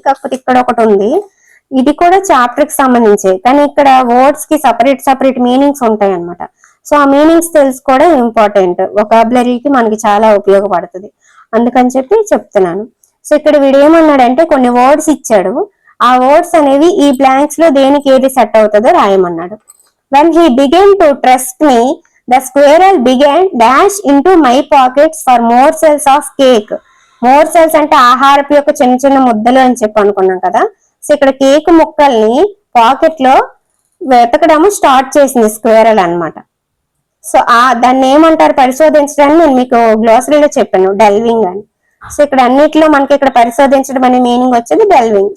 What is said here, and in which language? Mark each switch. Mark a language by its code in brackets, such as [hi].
[te] కాకపోతే ఇక్కడ ఒకటి ఉంది, ఇది కూడా చాప్టర్ కి సంబంధించే, కానీ ఇక్కడ వర్డ్స్ కి సపరేట్ మీనింగ్స్ ఉంటాయి అనమాట. సో ఆ మీనింగ్స్ తెలుసుకోవడం ఇంపార్టెంట్, వొకాబులరీకి మనకి చాలా ఉపయోగపడుతుంది, అందుకని చెప్పి చెప్తున్నాను. సో ఇక్కడ వీడు ఏమన్నాడంటే కొన్ని వర్డ్స్ ఇచ్చాడు, ఆ వర్డ్స్ అనేవి ఈ బ్లాంక్స్ లో దేనికి ఏది సెట్ అవుతుందో రాయమన్నాడు. [en] When he began to trust me, the squirrel began dash into my pockets for morsels of cake. [te] Morsels అంటే ఆహారపు యొక్క చిన్న చిన్న ముద్దలు అని చెప్పి అనుకున్నాం కదా. సో ఇక్కడ కేక్ ముక్కల్ని పాకెట్ లో వెతకడం స్టార్ట్ చేసింది స్క్వేరల్ అన్నమాట. సో దాన్ని ఏమంటారు పరిశోధించడానికి నేను మీకు గ్లోసరీలో చెప్పాను, డెల్వింగ్ అని. సో ఇక్కడ అన్నిట్లో మనకి ఇక్కడ పరిశోధించడం అనే మీనింగ్ వచ్చేది డెల్వింగ్.